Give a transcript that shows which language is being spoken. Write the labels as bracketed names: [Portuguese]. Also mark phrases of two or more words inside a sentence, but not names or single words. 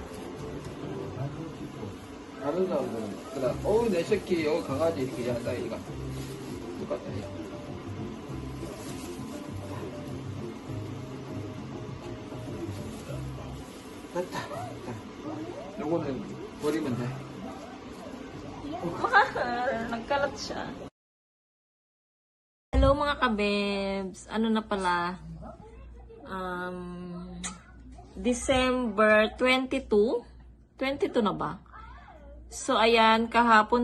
[Korean] 다른 사람들은, 그냥, 어우, 내 새끼, 강아지, 이렇게 한다, 이가. 똑같다, 이거. 됐다. 자, 요거는 버리면 돼. [Filipino] Nagkalat siya. Hello mga kabebs. Ano na pala? December 22? 22 na ba? So, ayan, kahapon.